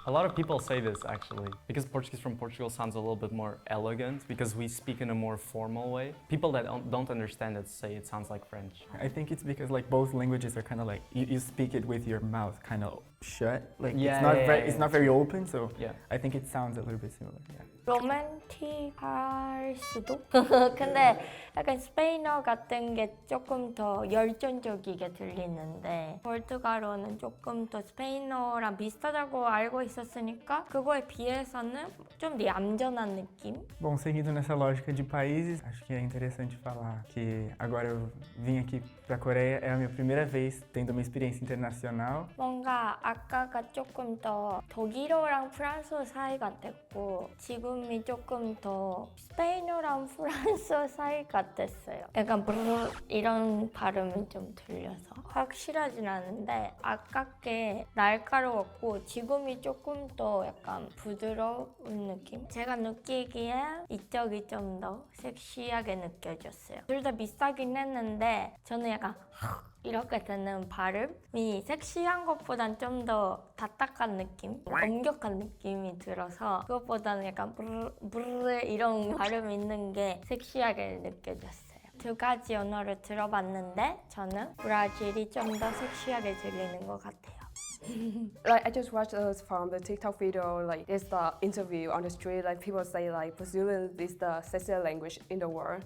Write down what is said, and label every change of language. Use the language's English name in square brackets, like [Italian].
[English] A lot of people say this actually, because Portuguese from Portugal sounds a little bit more elegant because we speak in a more formal way. People that don't understand it say it sounds like French. I think it's because like both languages are kind of like you speak it with your mouth kind of shut. Like Yeah, it's not yeah, very yeah, it's not very open, so Yeah. I think it sounds a little bit similar. Yeah. [Korean] 로맨틱할 수도? 근데 약간 스페인어 같은 게 조금 더 열정적이게 들리는데 포르투갈어는 조금 더 스페인어랑 비슷하다고 알고 있었으니까 그거에 비해서는 좀 얌전한 느낌? [Portuguese] Bom, seguindo nessa lógica de países, acho que é interessante falar que agora eu vim aqui para a Coreia, é a minha primeira vez tendo uma experiência internacional. [Korean] 뭔가 아까가 조금 더 독일어랑 프랑스어 사이 같았고 지금이 조금 더 스페인어랑 프랑스어 사이 같았어요. 약간 브르르 이런 발음이 좀 들려서 확실하진 않은데 아깝게 날카로웠고 지금이 조금 더 약간 부드러운 느낌? 제가 느끼기에 이쪽이 좀 더 섹시하게 느껴졌어요. 둘 다 비슷하긴 했는데 저는 약간 이렇게 되는 발음이 섹시한 것보단 좀 더 다딱한 느낌? 엄격한 느낌이 들어서 그것보다는 약간 브르르 이런 발음 있는 게 섹시하게 느껴졌어요. 두 가지 언어를 들어봤는데 저는 브라질이 좀 더 섹시하게 들리는 것 같아요. [English] Like I just watched from the TikTok video, like there's the interview on the street, like people say like Brazilian is the sexiest language in the world.